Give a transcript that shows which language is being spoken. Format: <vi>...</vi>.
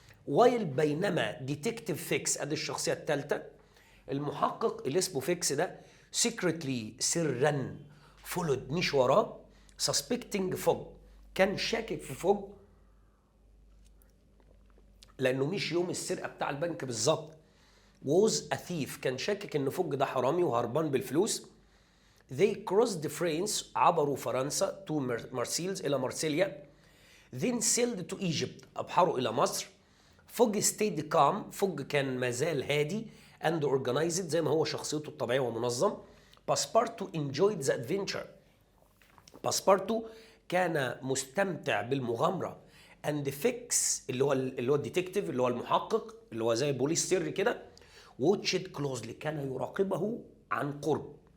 <ar>while بينما ديتكتيف فيكس ادي الشخصية الثالثة المحقق اللي اسمه فيكس ده</ar> <en>secretly</en> <ar>سرا</ar> <en>followed</en> <ar>مش وراه</ar> <en>suspecting</en> <ar>فوج كان شاكك في فوج لانه مش يوم السرقه بتاع البنك بالظبط.</ar> <en>was a thief</en> <ar>كان شاكك ان فوج ده حرامي وهربان بالفلوس.</ar> <en>they crossed France</en> <ar>عبروا فرنسا</ar> <en>to Marseilles</en> <ar>الى مارسيليا.</ar> <en>then sailed to Egypt</en> <ar>ابحروا الى مصر. فوج</ar> <en>stayed calm</en> <ar>فوج كان مازال هادي</ar> <en>and organized</en> <ar>زي ما هو شخصيته الطبيعيه ومنظم.</ar> <en>Passepartout enjoyed the adventure</en> <ar>باسبارتو كان مستمتع بالمغامره. اند فيكس اللي هو الديتكتيف اللي هو المحقق اللي هو زي بوليس سري كده</ar> <en>watched closely</en> <ar>كان يراقبه عن قرب.</ar>